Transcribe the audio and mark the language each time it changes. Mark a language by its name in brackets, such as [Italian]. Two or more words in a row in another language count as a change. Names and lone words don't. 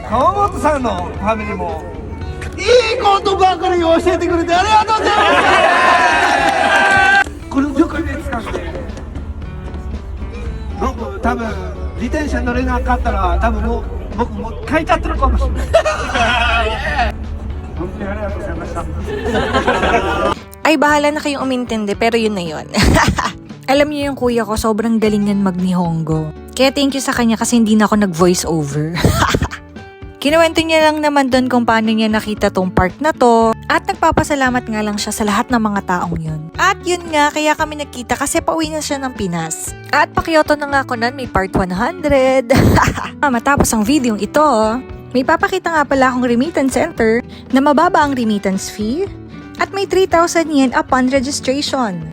[Japanese] 川本さんのファミリーもいいことばかり教えてくれてありがとうございます。これよくね使って、僕多分自転車乗れなかったら多分もう僕もう帰っちゃってるかもしれない。本当 [Filipino] Ay, bahala na kayong umintindi, pero yun na yun. Alam niyo yung kuya ko, sobrang galing yan mag-Nihongo. Kaya [English] thank you [Filipino] sa kanya kasi hindi na ako nag-voice over. Kinuwento niya lang naman doon kung paano niya nakita tong part na to at nagpapasalamat nga lang siya sa lahat ng mga taong yun. At yun nga, kaya kami nagkita kasi pauwi na siya ng Pinas. At pakyoto na nga ako nun, may part 100. Matapos ang video ito, may papakita nga pala akong remittance center na mababa ang remittance fee at may 3,000 yen [English] upon registration.